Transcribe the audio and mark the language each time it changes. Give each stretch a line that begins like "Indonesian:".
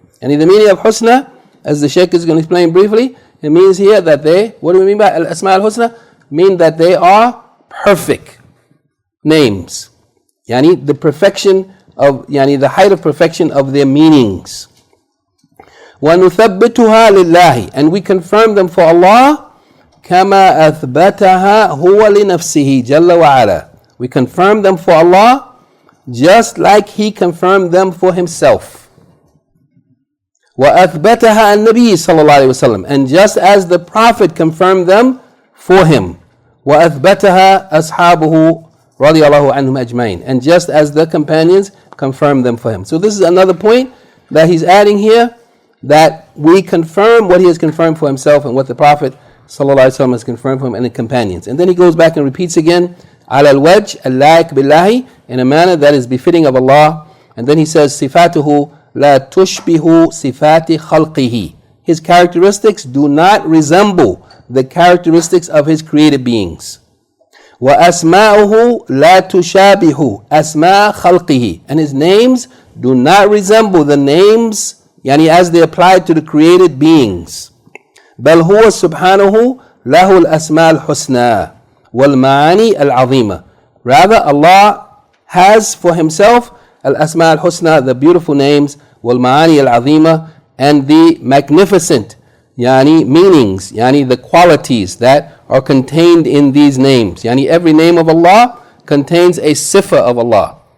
English: And in the meaning of husna, as the Shaykh is going to explain briefly, it means here that they, what do we mean by al-asma al-husna? Mean that they are perfect names. Yani the perfection of, yani the height of perfection of their meanings.
Arabic: وَنُثَبِّتُهَا لِلَّهِ,
English: and we confirm them for Allah,
Arabic: كما أثبتها هو لنفسه جل وعلا.
English: We confirm them for Allah just like He confirmed them for Himself.
Arabic: وأثبتها النبي صلى الله عليه وسلم,
English: and just as the Prophet confirmed them for him.
Arabic: وأثبتها أصحابه رضي الله عنهم أجمعين,
English: and just as the companions confirmed them for him. So this is another point that he's adding here, that we confirm what He has confirmed for Himself and what the Prophet Sallallahu Alaihi Wasallam has confirmed for him and the companions. And then he goes back and repeats again,
Arabic: ala al-wajh al-laik billahi,
English: in a manner that is befitting of Allah. And then he says,
Arabic: sifatuhu la tushbihu sifati khalqihi.
English: His characteristics do not resemble the characteristics of His created beings.
Arabic: Wa asma'uhu la tushabihu asma khalqihi.
English: And His names do not resemble the names, yani as they apply to the created beings.
Arabic: بل هو سبحانه له الأسماء الحسنى والمعاني العظيمة.
English: Rather, Allah has for Himself al-asma al-husna, the beautiful names,
Arabic: والمعاني العظيمة,
English: and the magnificent meanings, the qualities that are contained in these names. Every name of Allah contains a sifa of Allah.